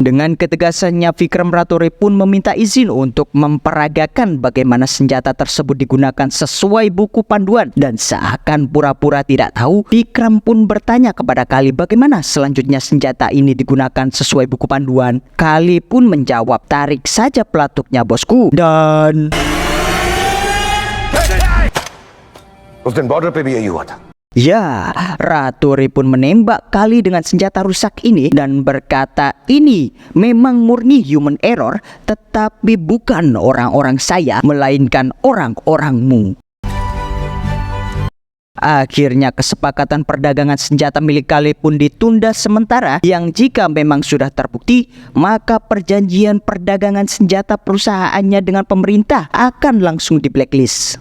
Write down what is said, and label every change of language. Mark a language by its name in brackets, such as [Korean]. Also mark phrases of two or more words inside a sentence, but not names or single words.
[Indonesian] Dengan ketegasannya, Vikram Rature pun meminta izin untuk memperagakan bagaimana senjata tersebut digunakan sesuai buku panduan, dan seakan pura-pura tidak tahu, Vikram pun bertanya kepada Kali bagaimana selanjutnya senjata ini digunakan sesuai buku panduan. Kali pun menjawab, tarik saja pelatuknya bosku. Dan [Hindi] उस दिन बॉर्डर पे भी यही हुआ था। [Indonesian] ya, Rature pun menembak Kali dengan senjata rusak ini dan berkata, ini memang murni [English] human error, [Indonesian] tetapi bukan orang-orang saya, melainkan orang-orangmu. Akhirnya kesepakatan perdagangan senjata milik Kale pun ditunda sementara, yang jika memang sudah terbukti maka perjanjian perdagangan senjata perusahaannya dengan pemerintah akan langsung di blacklist.